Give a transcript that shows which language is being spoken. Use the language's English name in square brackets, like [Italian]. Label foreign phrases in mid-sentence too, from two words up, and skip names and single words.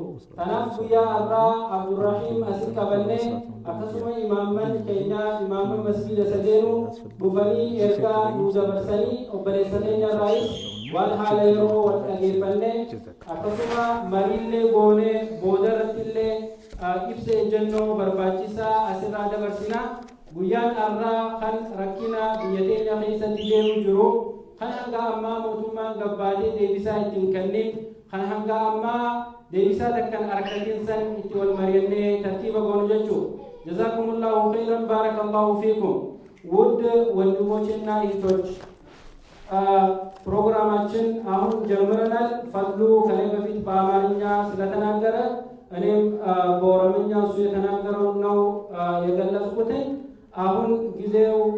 [Oromo] Kanaaf guyyaa har'aa Abdurahiim asin qabannee akkasuma imaaman keenya imaaman masjida sadeenu dhufanii ergaa nuu dabarsanii obboleessa keenya irraayis waan haala yeroo wal dhageeffanne akkasuma mariillee goonee boodarrattillee ibsa ejjennoo barbaachisaa asirraa dabarsina. Guyyaan har'aa kan rakkina biyya keenya keessatti deemu jiru kan hanga ammaa mootummaan gabbaatee deebisaa ittiin kennin kan hanga ammaa deebisaa takkan argatiin san itti wal mari'annee tartiiba goonu jechuudha. [Arabic] جزاكم الله خيرا بارك الله فيكم. [Amharic] ውድ ወንድሞችና እህቶች ፕሮግራማችን አሁን ጀምረናል። ፈድሉ ከኔ በፊት በአማርኛ ስለተናገረ እኔም በኦሮምኛ እሱ የተናገረው ነው የገለጽኩት። አሁን ጊዜው